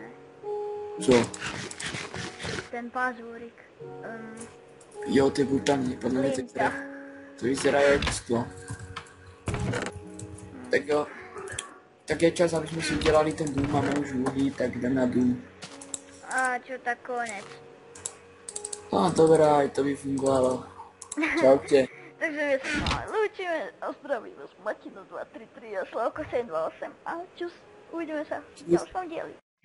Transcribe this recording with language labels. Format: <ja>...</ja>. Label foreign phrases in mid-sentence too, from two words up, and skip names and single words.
<cs>Co?</cs> <sk>Ten pazúrik.</sk> <cs>Jo, to je brutální. Podle mě Linta.</cs> <sk>to vyzerá jak sklo. Tak jo.</sk> <cs>Tak je čas, aby jsme si udělali ten dům, máme už uhlí, tak jdem na dům.</cs> <sk>A čo tak konec.</sk> <cs>No dobrá, to by fungovalo.</cs> <sk>Čaute. Takže my sa máme lúčime a zdravíme s Matino 233 a Slavko 728 a čus, uvidíme sa v ďalšom dieli.</sk>